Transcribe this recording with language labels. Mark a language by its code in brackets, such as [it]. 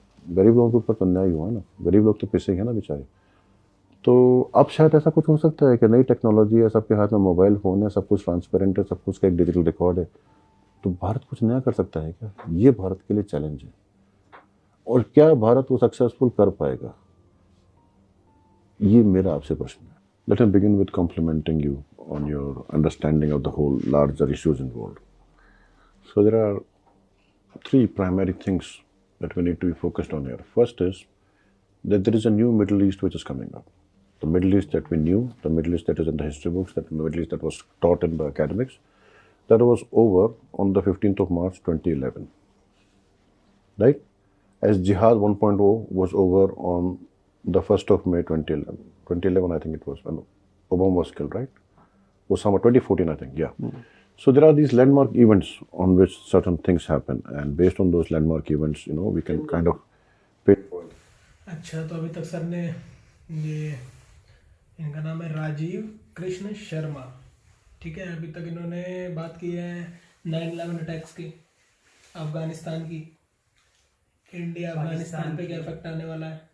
[hi] गरीब लोगों के ऊपर तो अन्याय हुआ है ना, गरीब लोग तो पिसे हैं ना बेचारे। तो अब शायद ऐसा कुछ हो सकता है कि नई टेक्नोलॉजी है, सबके हाथ में मोबाइल फ़ोन है, सब कुछ ट्रांसपेरेंट है, सब कुछ का एक डिजिटल रिकॉर्ड है, तो भारत कुछ नया कर सकता है क्या? ये भारत के लिए चैलेंज है। और क्या भारत वो सक्सेसफुल कर पाएगा, ये मेरा आपसे प्रश्न है। [en] Let me begin with complimenting you on your understanding of the whole larger issues involved. So there are three primary things that we need to be focused on here. First is that there is a new Middle East which is coming up. The Middle East that we knew, the Middle East that is in the history books, that the Middle East that was taught in the academics, that was over on the 15th of March 2011. Right? As Jihad 1.0 was over on the 1st of May 2011. 2011 I think it was when Obama was killed, right? Osama, 2014 I think, yeah. So there are these landmark events on which certain things happen, and based on those landmark events, you know, we can kind of pinpoint. [hi] अच्छा, तो अभी तक sir ने ये, इनका नाम है राजीव कृष्ण शर्मा, ठीक है। अभी तक इन्होंने बात की है 9/11 अटैक्स की, अफगानिस्तान की, इंडिया अफगानिस्तान पे क्या इफेक्ट आने वाला है,